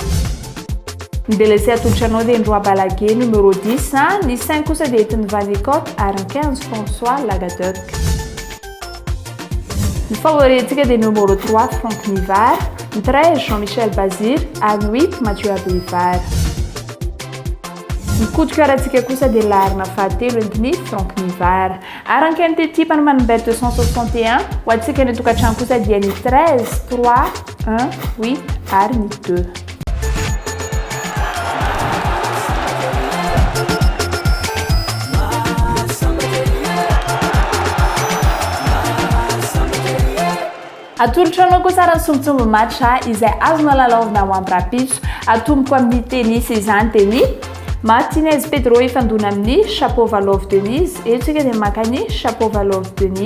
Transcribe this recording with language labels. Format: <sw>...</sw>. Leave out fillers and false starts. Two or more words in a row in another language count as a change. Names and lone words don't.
<mg>Ny délaissé atolotra anao dia Ndroa Balaguer numéro 10, ny 5 kosa dia entin'ny Vanicot ary ny 15 François Lagadoc. Ny favori asika dia numéro 3 Franck Nivard, ny 13 Jean-Michel Bazir ary ny 8 Mathieu Abrivard. Ny</mg> <fr>coup de cœur</fr> <mg>atsika kosa dia larina fahatelo entin'ny Franck Nivard. Arank'ity tipany manambet 261 ho atsika ny tokantrano kosa dia ny 13 3 1 8 ary ny 2. Atolotra anao kosa raha sombitsombo match izay azonao lalaovina ho amin'ny rapitso atomboko amin'ny tennis izany dia ny Martinez Pedro ifandona amin'ny Shapovalov Denise, etsika dia maka ny Shapovalov Denis.</mg>